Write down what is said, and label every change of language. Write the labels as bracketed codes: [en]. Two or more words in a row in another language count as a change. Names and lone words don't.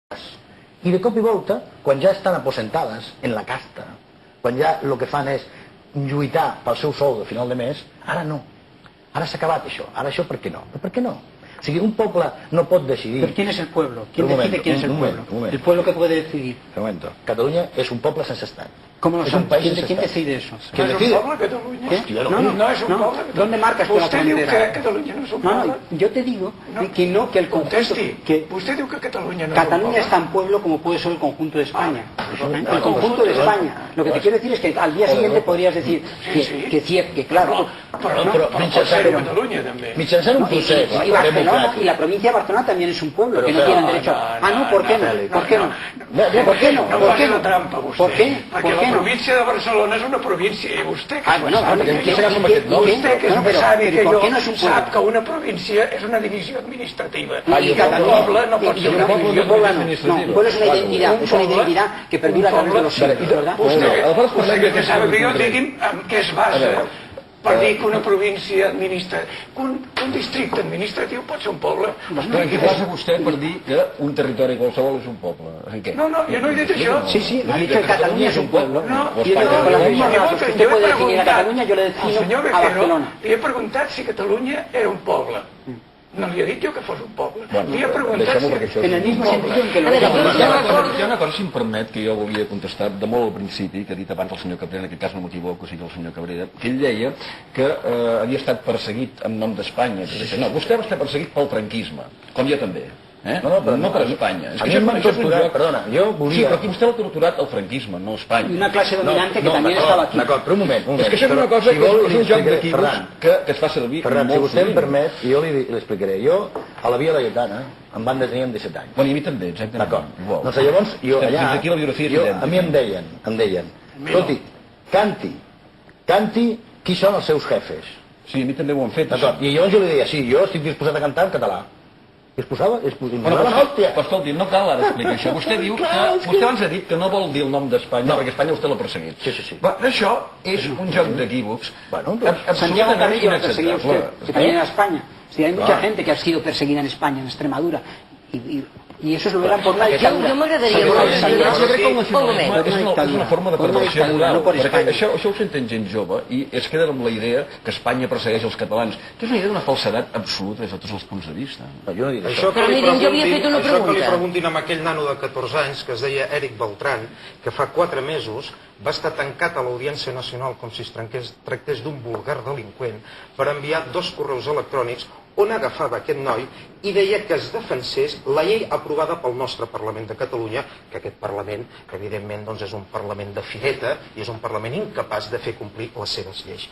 [ca] I de cop i volta, quan ja estan aposentades en la casta, quan ja el que fan és lluitar pel seu sou de final de mes, ara no. Ara s'ha acabat això. Ara això per què no? Per què no? O sigui, un poble no pot decidir... [es] ¿Pero quién es el pueblo? ¿Quién decide quién es el pueblo? El pueblo que puede decidir. Un momento. [ca] Catalunya és un poble sense estat. [es] ¿Cómo lo [ca] Es un [es] sabes? [ca] país sense [es] ¿Quién [ca] estat. [es] decide eso? ¿Quién ¿No es decide? un pueblo Cataluña? ¿Qué? Hostia, No es un pueblo Cataluña. ¿Dónde marcas tú la [ca] Usted diu [es] frontera? [ca] que Catalunya no és un [es] No, [ca] poble. [es] no, yo te digo que no, que el conjunto... [ca] Contesti. [es] Que [ca] Usted diu que Catalunya no és un [es] Cataluña [ca] poble. [es] es tan pueblo como puede ser el conjunto de España. El conjunto de España. Lo que te quiero decir es que al día siguiente podrías decir que claro... [ca] Però Però Catalunya també. mitjançant un procés [es] Y Barcelona, [ca] democràtic. [es] y la provincia de Barcelona también es un pueblo, que no Pero, tienen derecho a... Ah, no, ¿por qué no? ¿Por qué no? ¿Por qué no? [ca] No [es] ¿Por qué [ca] faci [es] no? [ca] la trampa, vostè. [es] ¿Por qué? [ca] Perquè [es] ¿Por qué [ca] la [es] no? [ca] província de Barcelona és una província i vostè que [es] Ah, bueno, [ca] sap [es] vale, [ca] que [es] ¿qué [ca] jo- [es] será como que no? [ca] vostè que és [es] No, [ca] més [es] pero- [ca] savi [es] pero [ca] que [es] ¿por [ca] jo [es] qué no es un pueblo? [ca] sap que una província és una divisió administrativa [es] Y [ca] i que un poble no pot ser una divisió [es] un pueblo [ca] administrativa. [es] no, un pueblo es una identidad, es una identidad que perdura a través de los siglos, ¿verdad? [ca] Vostè que sabe que jo digui'm en què es basa per dir que una província administrativa... Un districte administratiu pot ser un poble. Però què passa vostè per dir que un territori qualsevol és un poble? En què? No, jo no he dit això. [es] Sí, sí, he dicho que Cataluña es un pueblo. [ca] No, [es] Y yo digo, con las mismas razas que usted puede definir a Catalunya, yo le [ca] al [es] defino [ca] senyor [es] a [ca] Becerro, [es] Barcelona. [ca] li he preguntat si Catalunya era un poble. No li he dit jo que fos un poble. Li he preguntat deixem-ho si... perquè això [es] En el mismo sentido en que lo [ca] Hi ha una cosa, si em permet, que jo volia contestar de molt al principi, que ha dit abans el senyor Cabrera, en aquest cas no m'equivoco, sigui el senyor Cabrera, que ell deia que havia estat perseguit en nom d'Espanya. No, vostè va estar perseguit pel franquisme, com jo també. No per Espanya. A mi m'han torturat, perdona, jo volia... Sí, però aquí vostè l'ha torturat el franquismo, no Espanya. [es] Y una clase dominante que también estaba aquí. [ca] D'acord, però un moment. És que això és una cosa Si vol, que és un joc d'equívocs Ferran, que es fa servir Ferran, si molt vostè em sovint. permet, jo li explicaré. Jo, a la Via Laietana, em van detenir amb 17 anys. Bueno, i a mi també, exactament. D'acord. Igual. Doncs llavors, jo allà... Fins aquí la biografia és idèntica. A mi em deien, escolti, canti qui són els seus jefes. Sí, a mi també ho han fet. D'acord, i llavors jo li deia, sí, jo estic disposat a cantar en català. I es posava, Bueno, però escolti, no cal ara explicar això. Vostè diu que... Vostè abans ha dit que no vol dir el nom d'Espanya, perquè Espanya vostè l'ha perseguit. Sí. Però això és un joc d'equívocs [es] Santiago [ca] absolutament [es] Carrillo lo perseguía usted, que también era [ca] inacceptable. [es] España. Sí, hay mucha gente que ha sido perseguida en España, en Extremadura. Y eso lo verán por una dictadura. [ca] Jo m'agradaria Jo crec que el un moment. nacionalisme és una forma de Per una perversió dictadura, moral, no per perquè Espanya. això ho senten gent jove i es queden amb la idea que Espanya persegueix els catalans, que és una idea d'una falsedat absoluta des de tots els punts de vista. No, jo no dic això. Però mirin, jo havia fet una Això que li pregunta. preguntin a aquell nano de 14 anys que es deia Eric Beltran, que fa 4 mesos va estar tancat a l'Audiència Nacional com si es tractés d'un vulgar delinqüent per enviar 2 correus electrònics on agafava aquest noi i deia que es defensés la llei aprovada pel nostre Parlament de Catalunya, que aquest Parlament, que evidentment doncs, és un Parlament de fireta i és un Parlament incapaç de fer complir les seves lleis.